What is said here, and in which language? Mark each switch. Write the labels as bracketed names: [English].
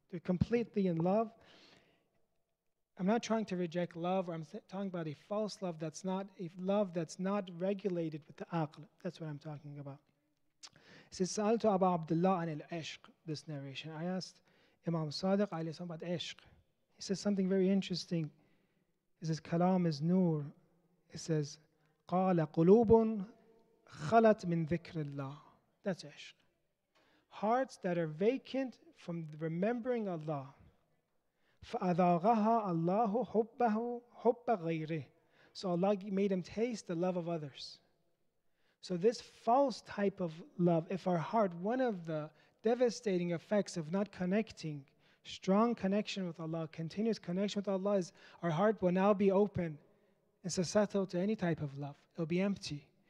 [English] They're completely in love. I'm not trying to reject love, or I'm talking about a false love that's not a love that's not regulated with the aql. That's what I'm talking about. It says, Sa'altu Abu Abdullah an al-ishq, this narration. I asked Imam Sadiq alayhi salam about ishq. He says something very interesting. He says, Kalam is nur. He says, [Arabic] قَالَ قُلُوبٌ خَلَتْ مِنْ ذِكْرِ اللَّهِ. [English] That's ishq. Hearts that are vacant from remembering Allah. [Arabic] فَأَذَاغَهَا اللَّهُ حُبَّهُ حُبَّ غَيْرِهِ. [English] So Allah made him taste the love of others. So this false type of love, if our heart, one of the devastating effects of not connecting, strong connection with Allah, continuous connection with Allah, is our heart will now be open and susceptible to any type of love. It'll be empty.